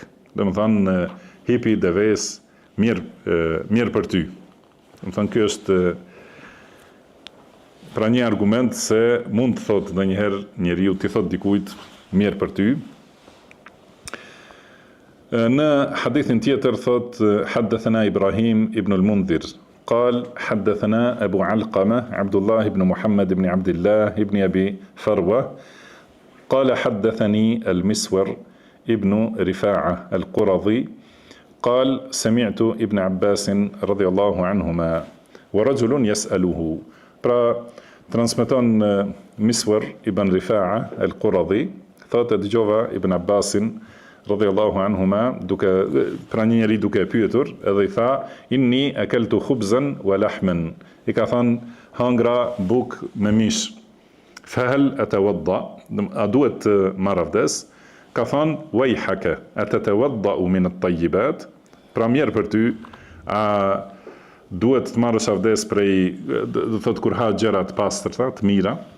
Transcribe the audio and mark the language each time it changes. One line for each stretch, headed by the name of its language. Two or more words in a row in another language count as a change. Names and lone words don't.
Albanian: Do të thënë hipi deves mirë për ty. Do të thënë ky është pra një argument se mund të thotë ndonjëherë njeriu të thotë dikujt mirë për ty. Në hadithin tjetër thot
Arabic: حدثنا إبراهيم بن المنذر قال حدثنا أبو علقمة عبد الله بن محمد بن عبد الله بن أبي فروة قال حدثني المسور ابن رفاعة القرظي قال سمعت ابن عباس رضي الله عنهما ورجل يسأله.
Albanian: Pra transmeton Miswar ibn Rifa'a al-Quradi, thotë dëgjova Ibn Abbasin
Arabic: رضي الله عنهما
Albanian: pra një njeri duke pyetur, edhe i tha
Arabic: إني أكلت خبزا ولحما,
Albanian: i ka thënë hangra buk me mish,
Arabic: فهل أتوضأ,
Albanian: a duhet të marr avdes? Ka thënë
Arabic: ويحك أتتوضأ من الطيبات,
Albanian: pra mirë për ty, a duhet të marrësh avdes prej, do thotë kur ha gjëra të pastërta, të mira.